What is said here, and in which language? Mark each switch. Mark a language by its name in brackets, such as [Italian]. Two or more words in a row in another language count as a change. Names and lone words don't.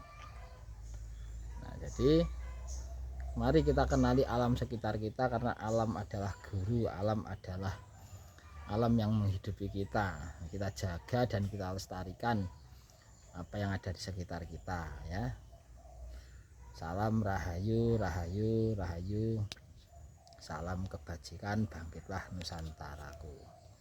[Indonesian] Nah, jadi mari kita kenali alam sekitar kita, karena alam adalah guru, alam adalah alam yang menghidupi kita. Kita jaga dan kita lestarikan apa yang ada di sekitar kita ya. Salam rahayu, rahayu, rahayu. Salam kebajikan, bangkitlah Nusantaraku.